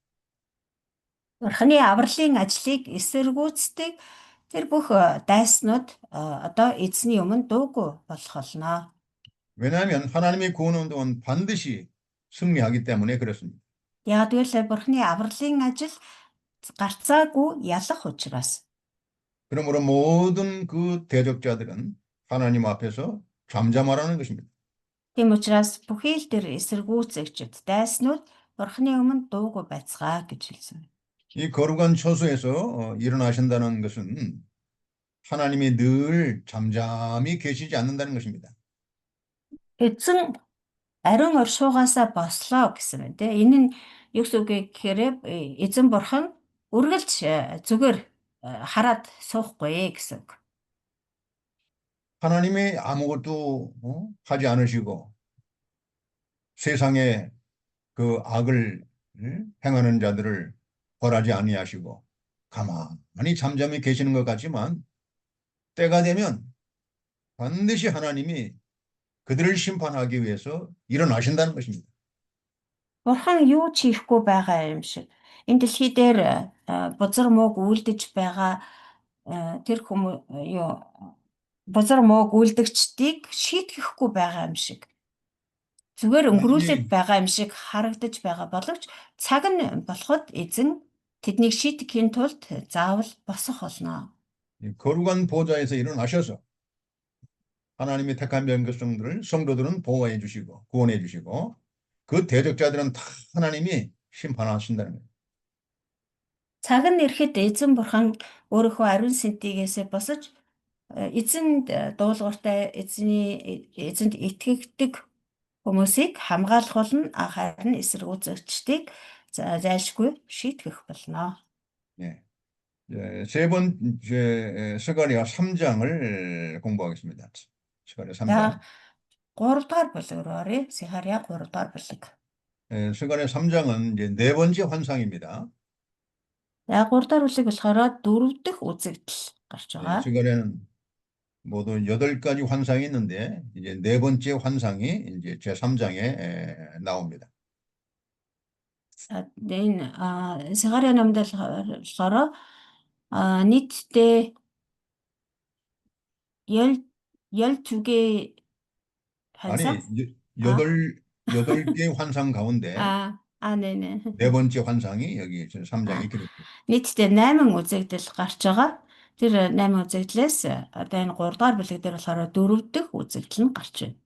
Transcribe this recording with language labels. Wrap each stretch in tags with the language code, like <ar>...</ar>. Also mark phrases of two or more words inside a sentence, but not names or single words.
<mn>Бурхны авралын ажлыг эсэргүүцдэг тэр бүх дайснууд одоо эзний өмнө дуугүй болох болно.</mn> <ko>왜냐하면 하나님의 구원 운동은 반드시 승리하기 때문에 그렇습니다.</ko> <mn>Яг тэгвэл бурхны авралын ажил гарцаагүй ялах учраас.</mn> <ko>그러므로 모든 그 대적자들은 하나님 앞에서 잠잠하라는 것입니다.</ko> <mn>Тийм учраас бүхий л тэр эсэргүүцэгчд дайснууд бурхны өмнө дуугүй байцгаа гэж хэлсэн.</mn> <ko>이 거룩한 처소에서 일어나신다는 것은 하나님이 늘 잠잠히 계시지 않는다는 것입니다.</ko> <mn>Эзэн ариун оршуугаасаа бослоо гэсэн байна те. Энэ нь юу гэсэн үг гэхээр эзэн бурхан үргэлж зүгээр хараад суухгүй гэсэн үг.</mn> <ko>하나님이 아무것도 하지 않으시고 세상에 그 악을 행하는 자들을 벌하지 아니하시고 가만히 잠잠히 계시는 것 같지만 때가 되면 반드시 하나님이 그들을 심판하기 위해서 일어나신다는 것입니다.</ko> <mn>Бурхан юу ч хийхгүй байгаа юм шиг. Энэ дэлхий дээр бузар мууг үйлдэж байгаа тэр хүмүүс юу бузар мууг үйлдэгчдийг шийтгэхгүй байгаа юм шиг. Зүгээр өнгөрүүлээд</mn> <ko>아니,</ko> <mn>байгаа юм шиг харагдаж байгаа боловч цаг нь болоход эзэн тэднийг шийтгэхийн тулд заавал босох болно.</mn> <ko>이 거룩한 보좌에서 일어나셔서 하나님이 택한 백성들을 성도들은 보호해 주시고 구원해 주시고 그 대적자들은 다 하나님이 심판하신다는 거예요.</ko> <mn>Цаг нь ирэхэд эзэн бурхан өөрийнхөө ариун сэнтийгээсээ босож эзэнд дуулууртай эзэнд итгэгдэг хүмүүсийг хамгаалах болно, харин эсэргүүцэгчдийг зайлшгүй шийтгэх болно.</mn> <ko>예. 세 번째 스가랴 3장을 공부하겠습니다. 스가랴 3장.</ko> <mn>За 3 дугаар бүлэг рүү оръё. Сихария 3 дугаар бүлэг.</mn> <ko>스가랴 3장은 이제 네 번째 환상입니다.</ko> <mn>За 3 дугаар бүлэг болохоор 4 дахь үзэгдэл гарч байгаа.</mn> <ko>스가랴는 모두 8가지 환상이 있는데 이제 네 번째 환상이 이제 제 3장에 나옵니다.</ko> <mn>Энэ Сихария номд болохоор нийтдээ</mn> <ko>열 두 개의 환상? 아니, 여덟 개의 환상 가운데 네네. 네 번째 환상이 여기 3장에 기록돼요.</ko> <mn>нийтдээ 8 үзэгдэл гарч байгаа. Тэр 8 үзэгдлээс одоо энэ 3 дугаар бүлэг дээр болохоор 4 дахь үзэгдэл нь гарч байна.</mn>